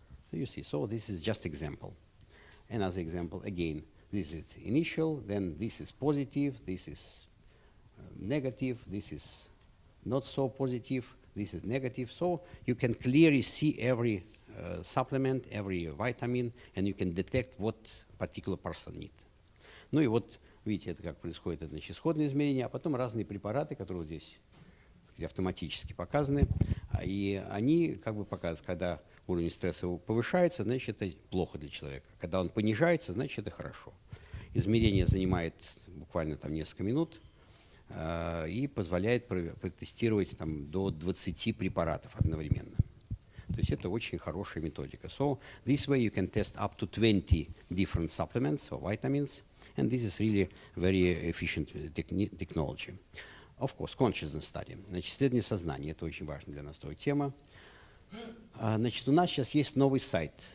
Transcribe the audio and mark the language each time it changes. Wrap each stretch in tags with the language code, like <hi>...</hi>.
<en>So you see, so this is just example. Another example, again, this is initial, then this is positive, this is negative, this is not so positive, this is negative. So you can clearly see every supplement, every vitamin, and you can detect what particular person needs.</en> <ru>Ну и вот, видите, это как происходит, это значит, исходное измерение, а потом разные препараты, которые вот здесь автоматически показаны, и они как бы показывают, когда уровень стресса повышается, значит, это плохо для человека. Когда он понижается, значит, это хорошо. Измерение занимает буквально там несколько минут и позволяет протестировать там до 20 препаратов одновременно. То есть это очень хорошая методика.</ru> <en>So this way you can test up to 20 different supplements or vitamins, and this is really very efficient technology. Of course, consciousness study.</en> <ru>Значит, исследование сознания. Это очень важная для нас тоже тема. Значит, у нас сейчас есть новый сайт.</ru>